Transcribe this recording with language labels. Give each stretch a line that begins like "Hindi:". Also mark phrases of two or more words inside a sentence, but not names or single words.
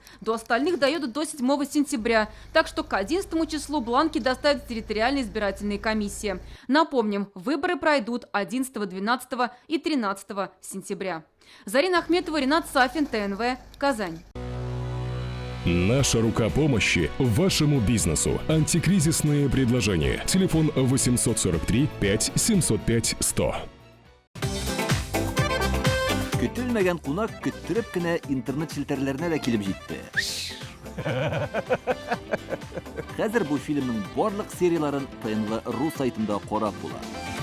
Russian: До остальных доедут до 7 сентября. Так что к 11 числу бланки доставят в территориальные избирательные комиссии. Напомним, выборы пройдут 11, 12 и 13 сентября. Зарина Ахметова, Ренат Сафин, ТНВ, Казань. Наша рука помощи вашему бизнесу. Антикризисные предложения. Телефон 843 5 705 100.
Tatar: Көтелмәгән кунак көттөреп кенә интернет челтәрләренә дә килеп җитте. Хәзер бу фильмның барлык серияларын ТНВ.ру сайтында карап була.